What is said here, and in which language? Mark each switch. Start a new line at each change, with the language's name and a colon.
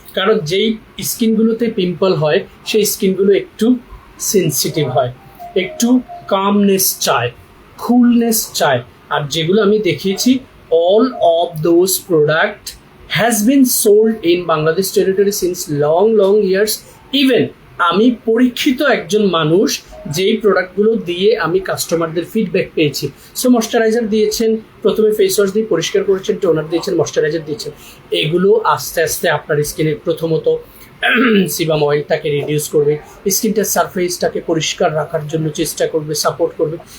Bangla: কারণ যেই স্কিনগুলোতে পিম্পল হয় সেই স্কিনগুলো একটু সেন্সিটিভ হয়, একটু কামনেস চায়, কুলনেস চায়। আর যেগুলো আমি দেখিয়েছি
English: all of those product has been sold in Bangladesh territory since long years.
Bangla: Even আমি পরীক্ষিত একজন মানুষ, যেই প্রোডাক্টগুলো দিয়ে আমি কাস্টমারদের ফিডব্যাক পেয়েছি। সো ময়শ্চারাইজার দিয়েছেন, প্রথমে ফেস ওয়াশ দিয়ে পরিষ্কার করেছেন, টোনার দিয়েছেন, ময়শ্চারাইজার দিয়েছেন, এগুলো আস্তে আস্তে আপনার স্কিনের প্রথমত সিবাম অয়েলটাকে রিডিউস করবে, স্কিনটার সারফেসটাকে পরিষ্কার রাখার জন্য চেষ্টা করবে, সাপোর্ট করবে।